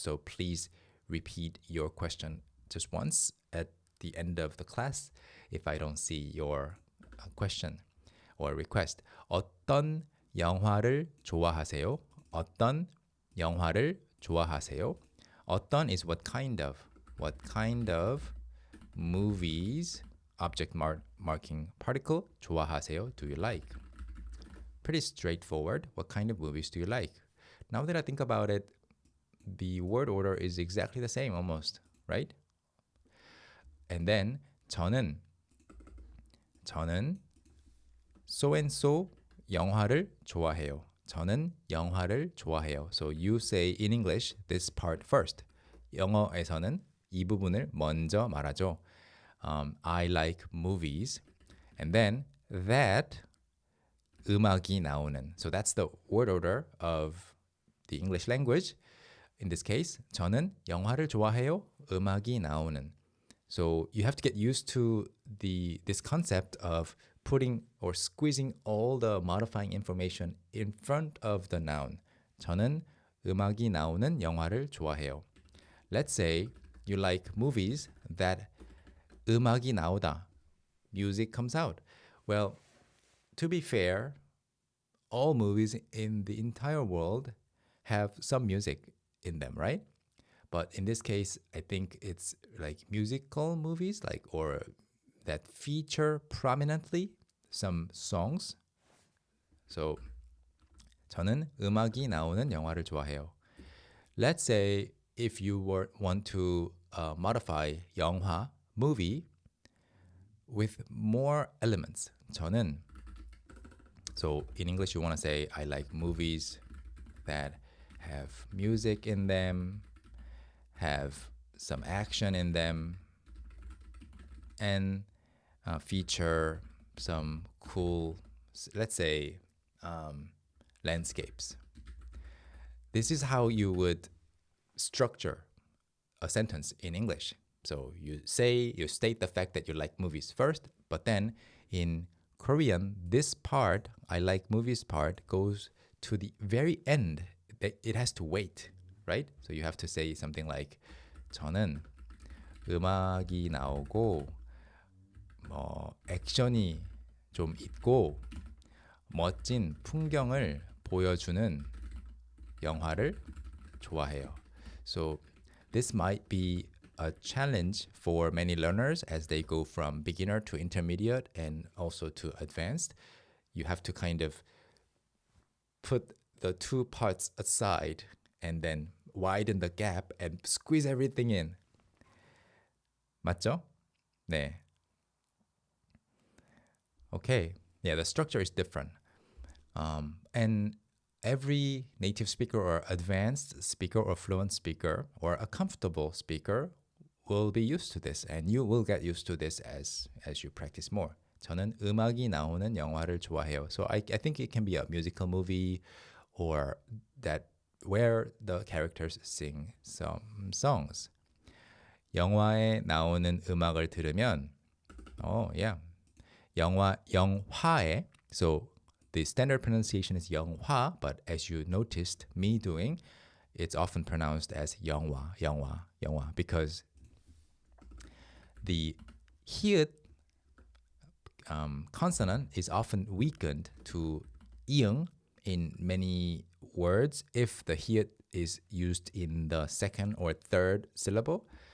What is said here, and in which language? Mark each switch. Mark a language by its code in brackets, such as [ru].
[en] So please repeat your question just once at the end of the class if I don't see your question or request. [ko] 어떤 영화를 좋아하세요? 어떤 영화를 좋아하세요? [en] 어떤 is what kind of. What kind of movies, object marking particle, 좋아하세요, do you like? Pretty straightforward. What kind of movies do you like? Now that I think about it, the word order is exactly the same almost, right? And then [ko] 저는 [en] so and so [ko] 영화를 좋아해요. 저는 영화를 좋아해요. [en] So you say in English this part first. [ko] 영어에서는 이 부분을 먼저 말하죠. [en] I like movies. And then that [ko] 음악이 나오는. [en] So that's the word order of the English language. In this case, [ko] 저는 영화를 좋아해요. 음악이 나오는. [en] So you have to get used to this concept of putting or squeezing all the modifying information in front of the noun. [ko] 저는 음악이 나오는 영화를 좋아해요. [en] Let's say you like movies that [ko] 음악이 나오다. [en] Music comes out. Well, to be fair, all movies in the entire world have some music in them, right? But in this case, I think it's like musical movies, or that feature prominently some songs. [ko] So, 저는 음악이 나오는 영화를 좋아해요. [en] Let's say if you want to modify 영화, movie, with more elements. 저는, so in English you want to say, I like movies that have music in them, have some action in them, and feature some cool, let's say, landscapes. This is how you would structure a sentence in English. So you state the fact that you like movies first, but then in Korean, this part, I like movies part, goes to the very end. It has to wait, right? So you have to say something like [ko] 저는 음악이 나오고 액션이 좀 있고 멋진 풍경을 보여주는 영화를 좋아해요. [en] So this might be a challenge for many learners as they go from beginner to intermediate and also to advanced. You have to kind of put the two parts aside and then widen the gap and squeeze everything in. [ko] 맞죠? 네. [en] Okay. Yeah, the structure is different. And every native speaker or advanced speaker or fluent speaker or a comfortable speaker will be used to this, and you will get used to this as you practice more. [ko] 저는 음악이 나오는 영화를 좋아해요. [en] So I think it can be a musical movie or that where the characters sing some songs. [ko] 영화에 나오는 음악을 들으면 영화에. [en] So the standard pronunciation is 영화, but as you noticed me doing, it's often pronounced as 영화, because the 히읗 consonant is often weakened to idiom in many words if the 히읗 is used in the second or third syllable.